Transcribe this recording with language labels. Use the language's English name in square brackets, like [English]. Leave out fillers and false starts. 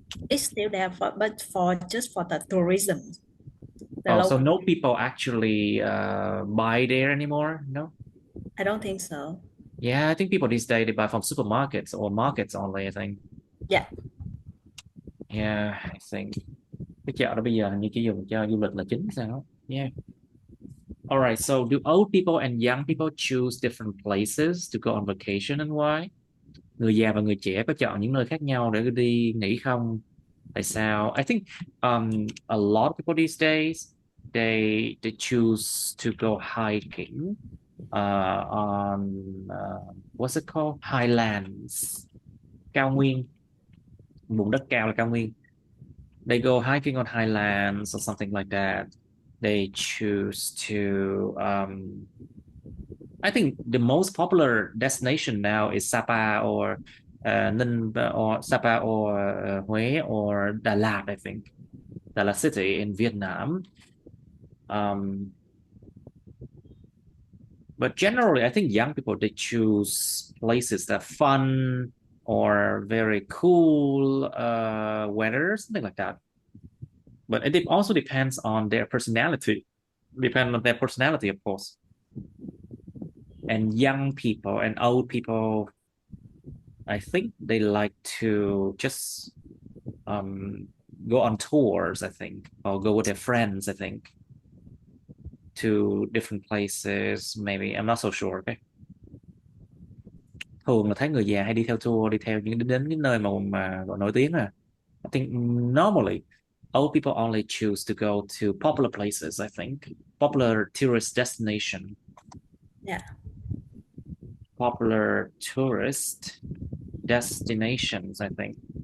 [English] It's still there, but just for the tourism. So no people actually buy there anymore? No? I don't think so. Yeah, I think people these days, they buy from supermarkets or markets only, I think. Yeah. Yeah, I think. [Vietnamese] Cái chợ đó bây giờ hình như chỉ dùng cho du lịch là chính sao? Yeah. [English] All right, so do old people and young people choose different places to go on vacation and why? [Vietnamese] Người già và người trẻ có chọn những nơi khác nhau để đi nghỉ không? Tại sao? [English] I think a lot of people these days they choose to go hiking on what's it called? [Vietnamese] Highlands, cao nguyên, vùng đất cao là cao nguyên. [English] They go hiking on highlands or something like that. They choose to I think the most popular destination now is Sapa or Ninh or Sapa or Huế or Đà Lạt, I think. Đà Lạt city in Vietnam. But generally, I think young people, they choose places that are fun or very cool weather, something like that. But it also depends on their personality. Depend on their personality, of course. And young people and old people, I think they like to just go on tours, I think, or go with their friends, I think, to different places. Maybe I'm not so sure. Okay. [Vietnamese] Thường là thấy người già hay đi theo tour, đi theo những đến những nơi mà gọi nổi tiếng à. [English] I think normally old people only choose to go to popular places. I think popular tourist destination. Yeah. Popular tourist destinations, I think.